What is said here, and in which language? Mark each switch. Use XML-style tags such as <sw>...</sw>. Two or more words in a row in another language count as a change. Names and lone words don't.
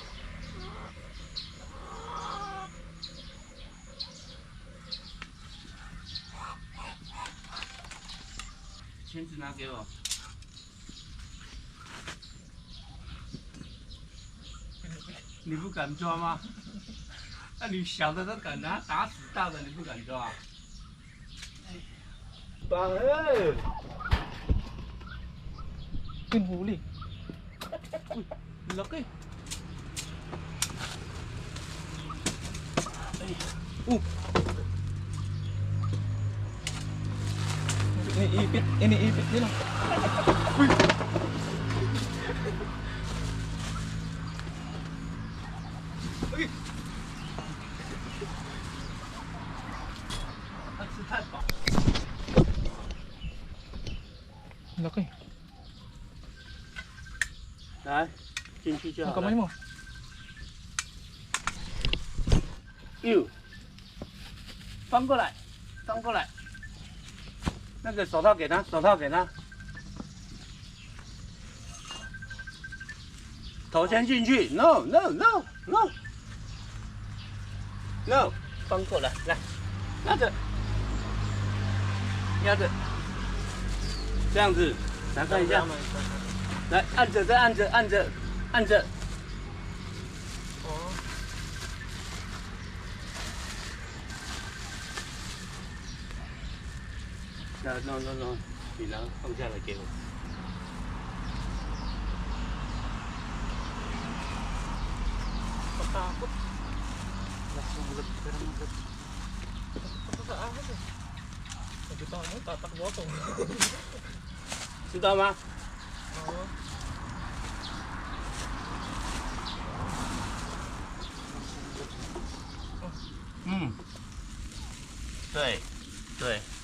<zh>签纸拿给我。你不敢抓吗？那你小的都敢拿，打死大的你不敢抓。Bang,</zh> <tl>Pinhuli. Uy, laki. Ay. Iniipit nila. Uy. Uy. Laki.</tl> <zh>来，进去就</zh> <tl>Ang</tl> <zh>好</zh> <tl>kamay</tl> <zh>了。</zh> <tl>mo.</tl> <zh>右，翻过来，翻过来。那个手套给他，手套给他。头先进去 ，</zh> <en>no no no no no，</en> <zh>翻过来，来，拿着，压着，这样子，来看一下，来按着，再按着，按着，按着。</zh> <en>Oh. No no no，</en> <zh>你拿放下来给我。</zh> <tl>Patakot. Ito sa ahas eh. Nakita mo, tatakbo ako.</tl> <zh>知道吗？</zh> <tl>Oo.</tl> <zh>对对。</zh>